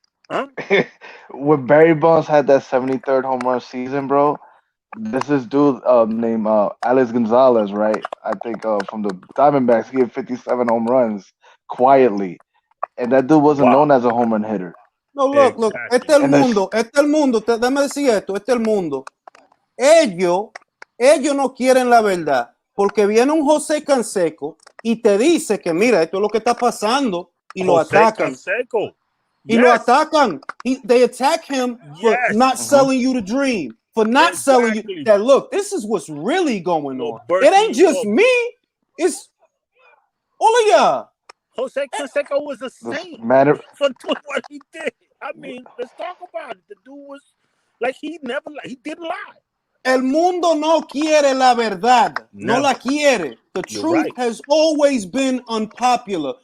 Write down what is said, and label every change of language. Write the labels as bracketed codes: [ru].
[en] Huh? When Barry Bonds had that 73rd home run season, bro, this dude named Alex Gonzalez, right? I think from the Diamondbacks, he had 57 home runs quietly, and that dude wasn't known as a home run hitter. [es] No, look, este el mundo, dame decir esto, este el mundo. Ellos no quieren la verdad, porque viene un José Canseco y te dice que mira, esto es lo que está pasando, y lo atacan. Canseco. Y lo atacan. [en] They attack him for not selling you the dream, for not selling you that, look, this is what's really going on. It ain't just me, it's all of y'all. Jose Canseco was a saint for what he did. I mean, let's talk about it. The dude was like, he didn't lie. [es] El mundo no quiere la verdad. No la quiere. [en] The truth has always been unpopular.